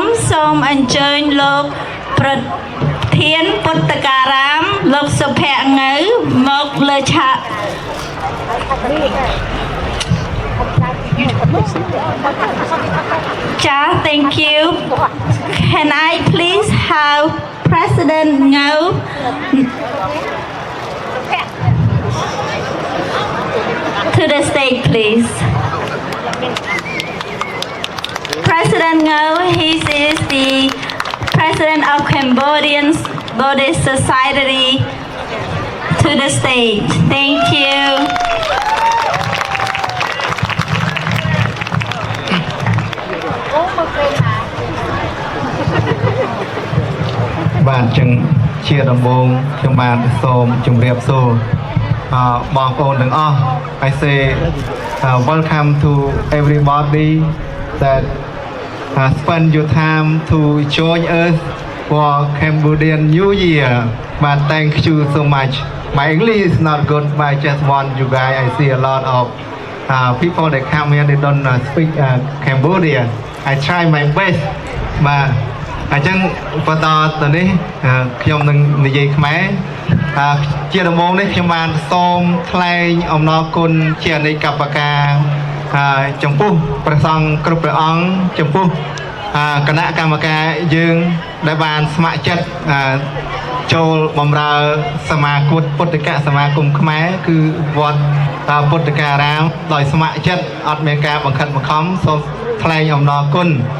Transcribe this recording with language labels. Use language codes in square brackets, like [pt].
[km] សូមអញ្ជើញលោកប្រធានពុទ្ធការាមលោកសុភ័ក្រងៅមកលើឆាក [en] Ja, thank you. Can I please have President Ngau to the stage, please? President Ngau, he is the President of Cambodian Buddhist Society. To the stage. Thank you. [km] បាទចឹងជាដំបូងខ្ញុំបាទសូមជម្រាបសួរបងប្អូនទាំងអស់ [en] I say welcome to everybody that spend your time to join us for Cambodian New Year. But thank you so much. My English is not good, but I just want you guys. I see a lot of people that come here. They don't speak Cambodia. I try my best. [km] But អញ្ចឹងបន្តទៅនេះខ្ញុំនឹងនិយាយខ្មែរជាដំបូងនេះខ្ញុំបានសូមថ្លែងអំណរគុណជាអនេកប្បការចំពោះព្រះសង្ឃគ្រប់ព្រះអង្គចំពោះគណៈកម្មការយើងដែលបានស្ម័គ្រចិត្តចូលបម្រើសមាគមពុទ្ធិកសមាគមខ្មែរគឺវត្តពុទ្ធិការាមដោយស្ម័គ្រចិត្តអត់មានការបង្ខិតបង្ខំសូមថ្លែងអំណរគុណ